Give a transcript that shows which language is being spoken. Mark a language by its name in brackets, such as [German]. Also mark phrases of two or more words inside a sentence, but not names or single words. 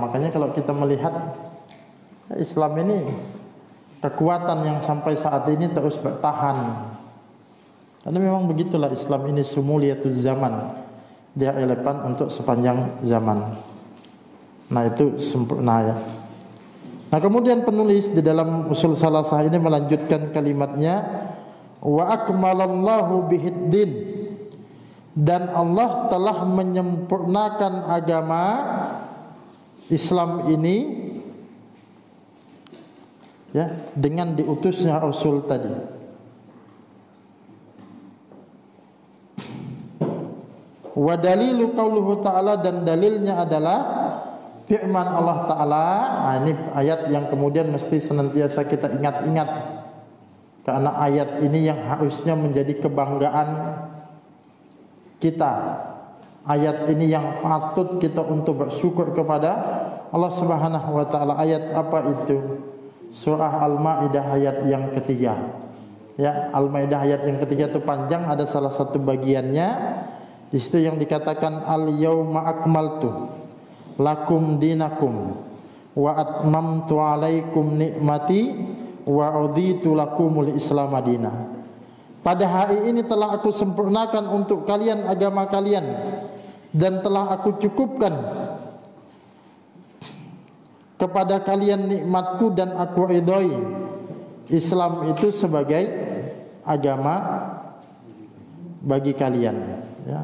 [Indonesian] Makanya kalau kita melihat Islam ini kekuatan yang sampai saat ini terus bertahan. Karena memang begitulah Islam ini [Arabic] شمولية الزمان. [Indonesian] Dia relevan untuk sepanjang zaman. Nah, itu sempurna, ya. Nah, kemudian penulis di dalam usul salasah ini melanjutkan kalimatnya, [Arabic] وأكمل الله به الدين, [Indonesian] dan Allah telah menyempurnakan agama Islam ini, ya, dengan diutusnya Rasul tadi. [Arabic] والدليل قوله تعالى, [Indonesian] dan dalilnya adalah firman Allah Ta'ala. Nah, ini ayat yang kemudian mesti senantiasa kita ingat-ingat, karena ayat ini yang harusnya menjadi kebanggaan kita. ayat ini yang patut kita untuk bersyukur kepada Allah [Arabic] سبحانه وتعالى. [Indonesian] Ayat apa itu? Surah Al-Maidah ayat yang ketiga. Ya, Al-Maidah ayat yang ketiga itu panjang, ada salah satu bagiannya di situ yang dikatakan [Arabic] اليوم أكملت لكم دينكم وأتممت عليكم نعمتي ورضيت لكم الإسلام مدينة. [Indonesian] Pada hari ini telah aku sempurnakan untuk kalian agama kalian dan telah aku cukupkan kepada kalian nikmatku dan aku ridhoi Islam itu sebagai agama bagi kalian, ya.